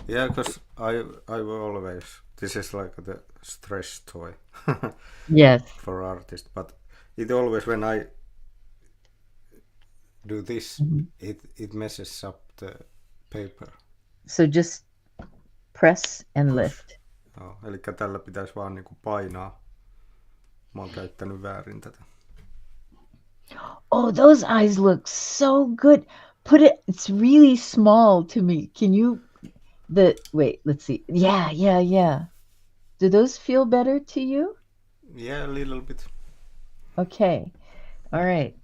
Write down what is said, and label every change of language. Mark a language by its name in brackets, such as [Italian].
[English] Yeah, because I will always, this is like the stress toy. Yes. For artists, but it always, when I do this, it messes up the paper. So just press and lift. [Finnish] Joo, eli tällä pitäisi vaan niinku painaa. Mä oon käyttänyt väärin tätä. [English] Oh, those eyes look so good. Put it, it's really small to me. Can you, wait, let's see. Yeah. Do those feel better to you? Yeah, a little bit. Okay. All right.